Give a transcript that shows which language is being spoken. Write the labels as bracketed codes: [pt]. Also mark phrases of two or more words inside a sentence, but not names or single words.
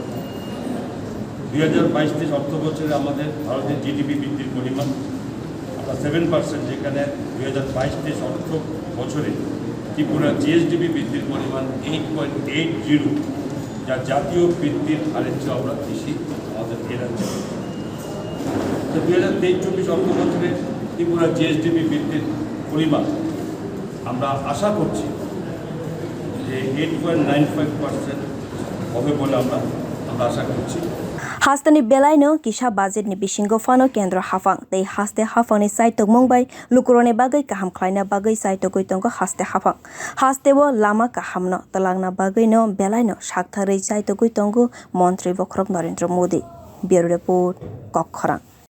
[bn] 2022-23 অর্থ বছরে আমাদের ভারতের জিডিপি বৃদ্ধির পরিমাণ আমরা 7% যেখানে 2022-23 অর্থ বছরে ত্রিপুরা জিএসডিপি বৃদ্ধির পরিমাণ 8.80 যা জাতীয় বৃদ্ধির হারের চেয়ে আমরা বেশি আমাদের এরাচ্ছে। তো 2023-24 অর্থ বছরে ত্রিপুরা জিএসডিপি বৃদ্ধির পরিমাণ আমরা আশা করছি যে 8.95% হবে বলে আমরা আশা করছি। [trp] Hastani belaino kisha budget ni bisingo fano kendra hafang tei haste hafang ni saitok mongbai lukurone bagai kaham khlaina bagai saitok goitongo haste hafang haste bo lama kahamno talangna bagai no belaino saktharei saitok goitongo montri bokrok Narendra Modi [en] bureau report [trp] kokkhorang।